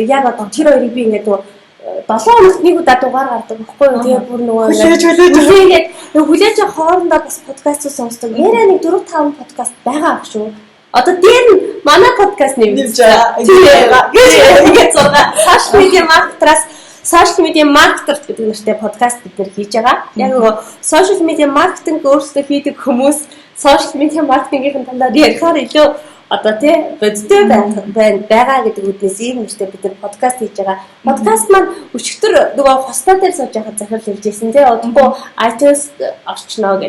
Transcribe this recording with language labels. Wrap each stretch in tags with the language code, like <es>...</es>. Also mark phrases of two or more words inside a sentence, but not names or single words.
<mn>Яг одоо тэр хоёрыг би ингээд 7 хоногт нэг удаа дугаар гардаг байхгүй юу? Тэгээ бүр нөгөө хүлээж хоорондоо бас подкаст сонсдог. Яраа нэг 4-5 подкаст байгаа ах шүү. Одоо дээр нь манай подкаст нэмж байгаа. Тэгээд</mn> <en>social media marketer</en> <mn>гэдэг нэртэй подкаст бид нэр хийж байгаа. Яг нөгөө</mn> <en>social media marketing</en> <mn>өөрсдөө хийдэг хүмүүс</mn> <en>social media marketing-</en> <mn>ийн талаар ярихаар илүү одоо тий бодтой байгаа гэдэг үднээс ийм нэртэй бид нар подкаст хийж байгаа. Подкаст маань өчигдөр нөгөө хостаа дээр сууж байхад захирал хэлжсэн тий удахгүй iTunes орчноо гэх.</mn>